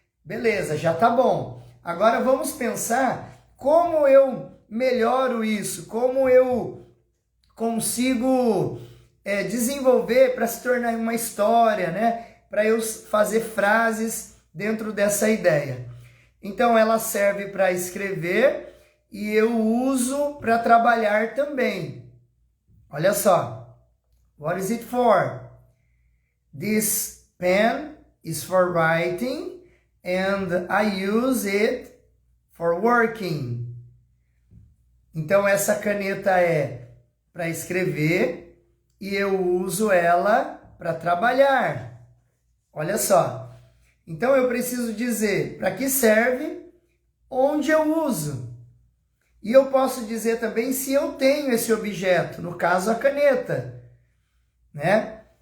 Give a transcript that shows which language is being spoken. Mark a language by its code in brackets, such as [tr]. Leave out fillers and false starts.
[pt] Beleza, já tá bom. Agora vamos pensar como eu melhoro isso, como eu consigo desenvolver para se tornar uma história, né? Para eu fazer frases dentro dessa ideia. Então, ela serve para escrever e eu uso para trabalhar também. Olha só. [en] What is it for? This pen is for writing and I use it for working. [pt] Então, essa caneta é para escrever e eu uso ela para trabalhar. Olha só. Então, eu preciso dizer para que serve, onde eu uso. E eu posso dizer também se eu tenho esse objeto, no caso a caneta, né?